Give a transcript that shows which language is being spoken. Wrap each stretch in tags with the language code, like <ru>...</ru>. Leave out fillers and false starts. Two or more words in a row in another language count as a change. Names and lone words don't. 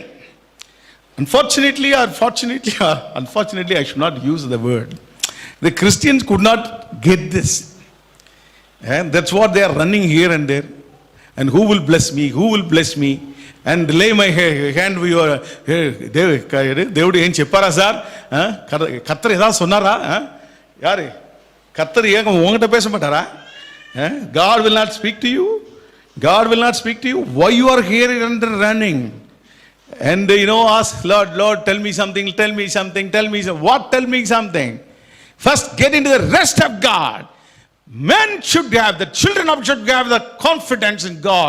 <en>Unfortunately, I should not use the word. The Christians could not get this. And that's what they are running here and there. And who will bless me? Who will bless me? And lay my hand with your</en> <te>దేవుడు ఏం చెప్పారా సార్</te> <ta>கத்தர் ஏதா சொன்னாரா யாரு கத்தர் ஏங்க உங்ககிட்ட பேச மாட்டாரா</ta> <en>God will not speak to you. God will not speak to you. Why you are here and running and ask Lord, tell me something. What? Tell me something. First get into the rest of God. Men should have, the children of should have the confidence in God.</en>